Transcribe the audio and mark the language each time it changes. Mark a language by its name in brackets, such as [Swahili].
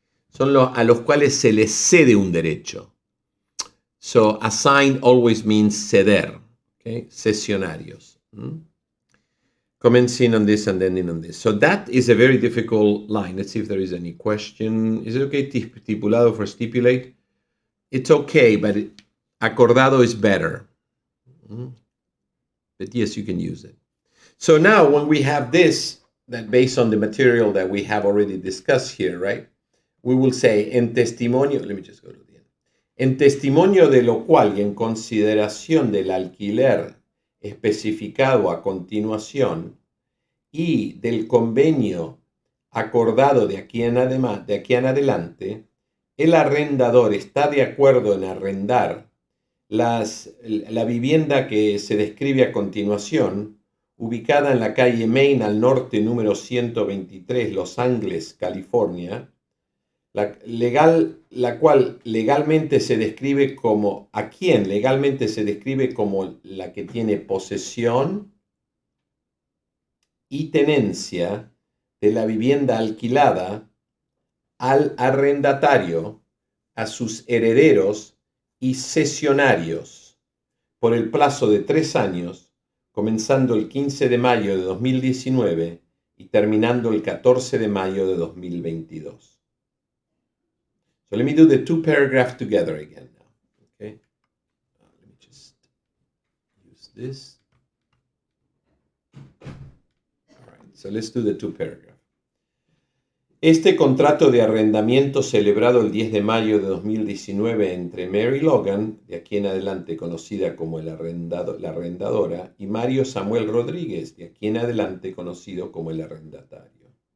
[Spanish] Son a los cuales se les cede un derecho. [English] So assign always means ceder. Okay, cesionarios. Commencing on this and ending on this. So that is a very difficult line. Let's see if there is any question. Is it okay stipulado for stipulate? It's okay, but acordado is better. But yes, you can use it. So now when we have this, that based on the material that we have already discussed here, right? We will say [Spanish] en testimonio, [English] let me just go to the end. [Spanish] En testimonio de lo cual y en consideración del alquiler especificado a continuación y del convenio acordado de aquí en adelante, el arrendador está de acuerdo en arrendar la vivienda que se describe a continuación, ubicada en la calle Main al norte número 123, Los Ángeles, California, la cual legalmente se describe como, ¿a quién? Legalmente se describe como la que tiene posesión y tenencia de la vivienda alquilada al arrendatario, a sus herederos y cesionarios por el plazo de 3 años, comenzando el 15 de mayo de 2019 y terminando el 14 de mayo de 2022. [English] So let me do the 2 paragraphs together again now. Okay. Let me just use this. All right. So let's do the 2 paragraphs. [Spanish] Este contrato de arrendamiento celebrado el 10 de mayo de 2019 entre Mary Logan, de aquí en adelante conocida como la arrendadora, y Mario Samuel Rodríguez, de aquí en adelante conocido como el arrendatario.